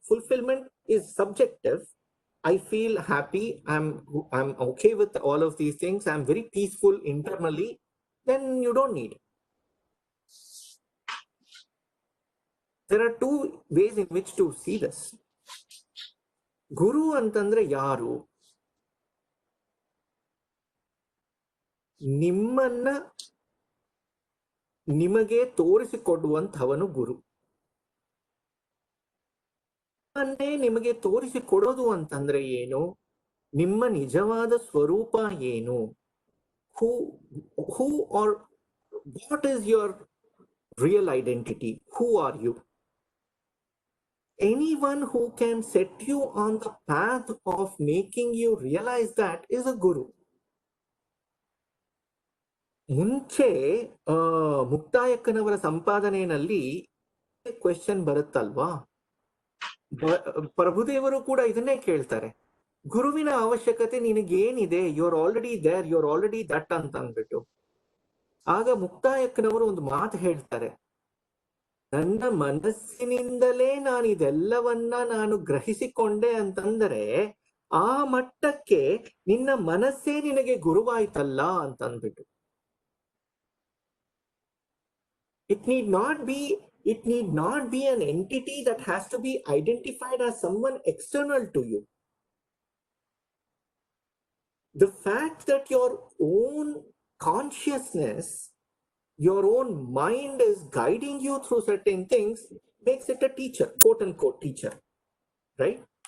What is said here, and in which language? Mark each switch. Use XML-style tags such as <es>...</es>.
<en>Fulfillment is subjective. I feel happy, I'm okay with all of these things, I'm very peaceful internally, then you don't need. There are two ways in which to see this.</en> <kn>Guru ಅಂತಂದ್ರೆ ಯಾರು? ನಿಮ್ಮನ್ನ ನಿಮಗೆ ತೋರಿಸಿಕೊಡುವಂಥವನು ಗುರು. ನಿಮ್ಮನ್ನೇ ನಿಮಗೆ ತೋರಿಸಿಕೊಡೋದು ಅಂತಂದ್ರೆ ಏನು? ನಿಮ್ಮ ನಿಜವಾದ ಸ್ವರೂಪ ಏನು?</kn> <en>who or what is your real identity? Who are you? Anyone who can set you on the path of making you realize that is a guru.</en> <kn>ಮುಂಚೆ ಮುಕ್ತಾಯಕ್ಕನವರ ಸಂಪಾದನೆಯಲ್ಲಿ ಕ್ವೆಶ್ಚನ್ ಬರುತ್ತಲ್ವಾ, ಪ್ರಭುದೇವರು ಕೂಡ ಇದನ್ನೇ ಕೇಳ್ತಾರೆ, ಗುರುವಿನ ಅವಶ್ಯಕತೆ ನಿನಗೇನಿದೆ?</kn> <en>you are already there, you are already that</en> <kn>ಅಂತ ಅಂದ್ಬಿಟ್ಟು. ಆಗ ಮುಕ್ತಾಯಕ್ಕನವರು ಒಂದು ಮಾತು ಹೇಳ್ತಾರೆ, ನನ್ನ ಮನಸ್ಸಿನಿಂದಲೇ ನಾನು ಇದೆಲ್ಲವನ್ನ ನಾನು ಗ್ರಹಿಸಿಕೊಂಡೆ ಅಂತಂದರೆ ಆ ಮಟ್ಟಕ್ಕೆ ನಿನ್ನ ಮನಸ್ಸೇ ನಿನಗೆ ಗುರುವಾಯ್ತಲ್ಲ ಅಂತಂದ್ಬಿಟ್ಟು.</kn> <en>It need not be an entity that has to be identified as someone external to you. The fact that your own consciousness, your own mind is guiding you through certain things makes it a teacher, quote unquote teacher, right?</en>